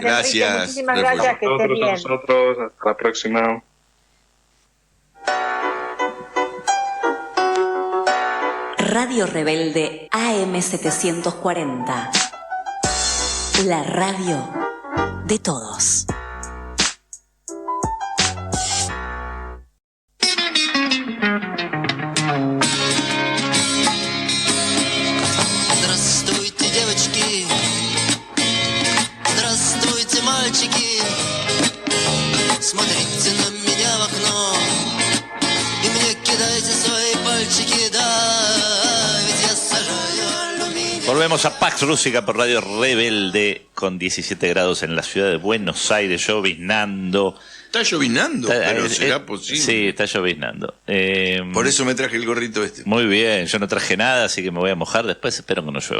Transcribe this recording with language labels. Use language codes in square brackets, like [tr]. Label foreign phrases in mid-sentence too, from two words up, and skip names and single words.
[es] Enrique, muchísimas gracias, que estés bien. Nosotros, hasta la próxima. Radio Rebelde AM740. La radio de todos. [ru] Здравствуйте, девочки. Здравствуйте, мальчики. Смотрите на меня в окно и мне кидайте свои пальчики, да. [es] Volvemos a Pax Rústica por Radio Rebelde con 17 grados en la ciudad de Buenos Aires, lloviznando. Está lloviznando, pero será posible. Sí, está lloviznando. Por eso me traje el gorrito este. Muy bien, yo no traje nada, así que me voy a mojar después, espero que no llueva.